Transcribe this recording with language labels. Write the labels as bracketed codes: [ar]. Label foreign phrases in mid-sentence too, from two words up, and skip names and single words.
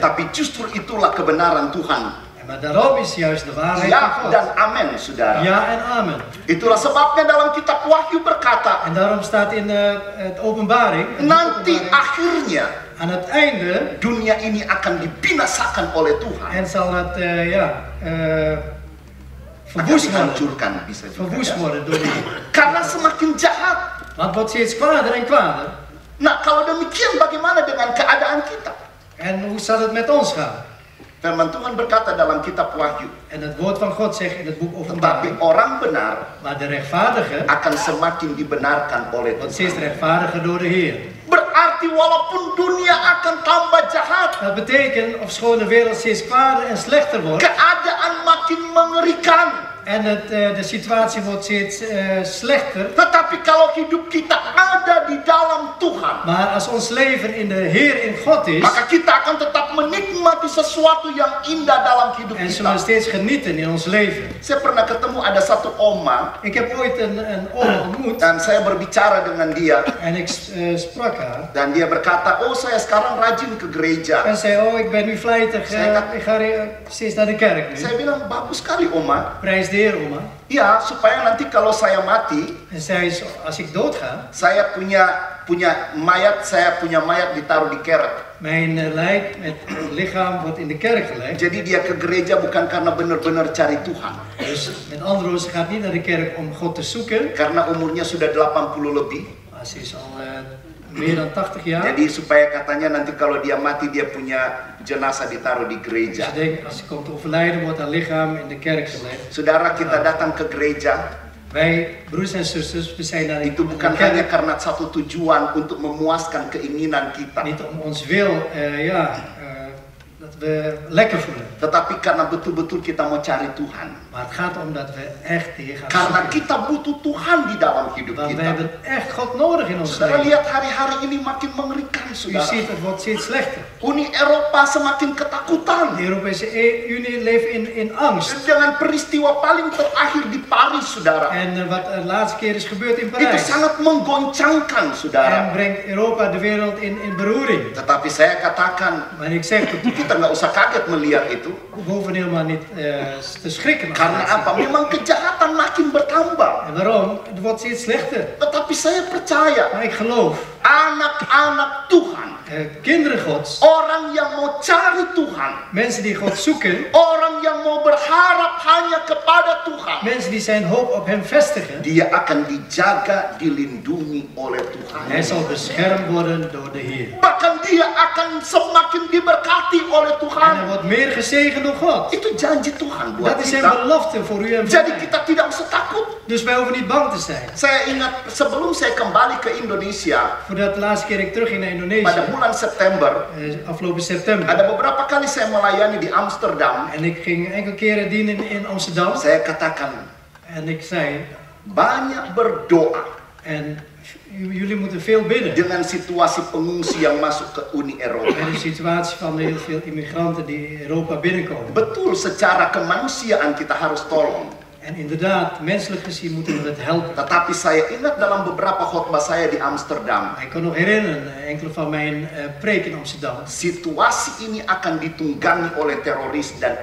[id] Tapi justru itulah kebenaran Tuhan. [nl] Maar daarom is juist de waarheid [id] Ya [nl] van God. [id] dan amin saudara. [nl] Ja en amen. [id] Itulah sebabnya dalam kitab Wahyu berkata. [nl] En daarom staat in het openbaring, het boek [id] Nanti [nl] Openbaring, [id] akhirnya [nl] aan het einde, [id] dunia ini akan dibinasakan oleh Tuhan. [nl] en zal het [id] Akan [nl] verwoest worden. [id] dihancurkan bisa juga. [nl] Verwoest [id] ya. [nl] worden door die. [id] Karena semakin jahat. [nl] Maar het wordt steeds kwaadaar en kwaadaar. [id] Nah kalau demikian bagaimana dengan keadaan kita? [nl] En hoe zal het met ons gaan? [id] Firman Tuhan berkata dalam kitab Wahyu. [nl] En het woord van God zegt in het boek [id] Tetapi [nl] Openbaring, [id] orang benar [nl] maar de rechtvaardige [id] akan semakin dibenarkan oleh [nl] wordt steeds [id] Tuhan. [nl] rechtvaardiger door de Heer. [id] Berarti walaupun dunia akan tambah jahat, [nl] Dat betekent, ofschoon de wereld steeds kwaadaar en slechter wordt, [id] keadaan makin mengerikan. [nl] en de situatie wordt steeds slechter, [id] Tetapi kalau hidup kita ada di dalam Tuhan, [nl] maar als ons leven in de Heer, in God is, [id] maka kita akan tetap menikmati sesuatu yang indah dalam hidup [nl] en zullen we [id] kita. [nl] steeds genieten in ons leven. [id] Saya pernah ketemu ada satu oma [nl] Ik heb ooit een oma ontmoet [id] dan saya berbicara dengan dia [nl] en ik sprak haar. [id] dan dia berkata, "Oh, saya sekarang rajin ke gereja." [nl] En zei, oh, ik ben nu vlijtig, ik ga steeds naar de kerk nu. [id] Saya bilang, "Bagus sekali, Oma." [nl] Prijs de Heer, oma. [id] Ya, supaya nanti kalau saya mati, [nl] En zei, als ik doodga, [id] saya punya mayat ditaruh di kerek. [nl] mijn lijk met lichaam wordt in de kerk gelegd. [id] Jadi dia ke gereja bukan karena benar-benar cari Tuhan. [nl] Dus met andere woorden, ze gaat niet naar de kerk om God te zoeken. [id] Karena umurnya sudah 80 lebih. [nl] Maar ze is al meer dan 80 jaar. [id] Jadi supaya katanya nanti kalau dia mati dia punya jenazah ditaruh di [nl] Dus [id] gereja. [nl] ze denkt, als ze komt te overlijden, wordt haar lichaam in de kerk gelegd. [id] Saudara, kita datang ke gereja [nl] Wij, broers en zusters, we zijn naar [id] itu [nl] de [id] bukan hanya [nl] kerk [id] karena satu tujuan untuk memuaskan keinginan kita, [nl] niet om ons wil, dat we lekker voelen. [id] tetapi karena betul-betul kita mau cari Tuhan. [nl] Maar het gaat om dat we echt de Heer gaan [id] Karena [nl] zoeken. [id] kita butuh Tuhan di dalam hidup [nl] Want we [id] kita. [nl] hebben echt God nodig in ons [id] Saudara [nl] leven. [id] lihat hari-hari ini makin mengerikan, [nl] U [id] saudara. [nl] ziet, het wordt steeds slechter. [id] Uni Eropa semakin [nl] De [id] ketakutan. [nl] Europese Unie leeft in angst. [id] Dengan peristiwa paling terakhir di Paris, saudara. [nl] En wat de laatste keer is gebeurd in [id] Itu [nl] Parijs. [id] sangat menggoncangkan, [nl] En [id] saudara. [nl] brengt Europa de wereld in beroering. [id] Tetapi saya katakan, [nl] Maar ik zeg tot u, [id] kita nggak usah kaget melihat itu. [nl] we hoeven helemaal niet te schrikken. als we [id] Karena [nl] dat zien. [id] apa? Memang kejahatan makin bertambah. [nl] En waarom? Het wordt steeds slechter. [id] Tetapi saya percaya, [nl] Maar ik geloof, [id] anak-anak Tuhan, [nl] kinderen Gods, [id] orang yang mau cari Tuhan, [nl] mensen die God zoeken, [id] orang yang mau berharap hanya kepada Tuhan, [nl] mensen die zijn hoop op Hem vestigen, [id] dia akan dijaga, dilindungi oleh Tuhan. [nl] Hij zal beschermd worden door de Heer. [id] Bahkan dia akan semakin diberkati oleh [nl] En [id] Tuhan. [nl] hij wordt meer gezegend door God. [id] Itu janji Tuhan buat [nl] Dat is zijn [id] kita. [nl] belofte voor u en voor [id] Jadi [nl] mij. [id] kita tidak usah takut. [nl] Dus wij hoeven niet bang te zijn. [id] Saya ingat sebelum saya kembali ke Indonesia [nl] Voordat de laatste keer ik terug ging naar [id] pada [nl] Indonesië, [id] bulan September, [nl] afgelopen september. [id] ada beberapa kali saya melayani di Amsterdam. [nl] En ik ging enkele keren dienen in Amsterdam. [id] Saya katakan, [nl] En ik zei, [id] banyak berdoa [nl] en jullie moeten veel bidden. [id] dengan situasi pengungsi yang masuk ke Uni Eropa. [nl] Bij de situatie van heel veel immigranten die Europa binnenkomen. [id] Betul, secara kemanusiaan kita harus tolong. [nl] En inderdaad, menselijk gezien moeten we het helpen. [id] Tetapi saya ingat dalam beberapa khotbah saya di Amsterdam, [nl] Ik kan nog herinneren, enkele van mijn preken in Amsterdam. [id] situasi ini akan ditunggangi oleh teroris dan